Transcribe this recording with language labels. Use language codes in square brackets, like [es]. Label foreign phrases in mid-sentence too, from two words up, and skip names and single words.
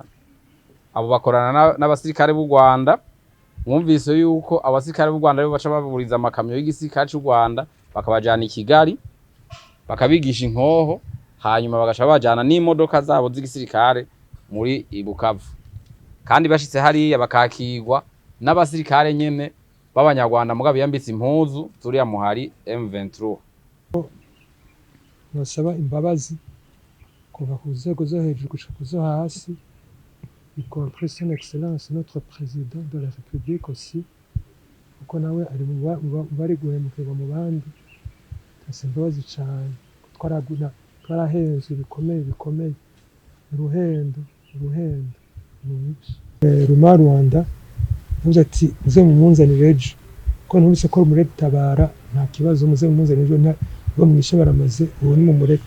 [rn] Abo bakorana n'abasirikare b'u Rwanda, mwumvise yuko abasirikare b'u Rwanda baca baburiza amakamyo y'igisirikare c'u Rwanda bakabajana i Kigali bakabigisha inkoho, hanyuma bagaca bajana n'imodoka zabo z'igisirikare muri Bukavu, kandi bashitse hariya bakakirwa n'abasirikare nyene b'abanyarwanda mugabo yambitse impuzu turiya muhari M23. Nosaba imbabazi kuva ku nzego zo hejuru gushika kuzo hasi, [fr] y compris son excellence notre président de la République aussi, [rn] kuko nawe ari mu bari guhemukirwa mu bandi. Nsaba imbabazi cane twarahenzwe bikomeye uruhendo Ruma Rwanda uvuze ati muze mumunzanire ejo ko ntubise ko Muri tabara nta kibazo, muze mumunzanire ejo bo mwishe baramaze uwo ni Nimureke.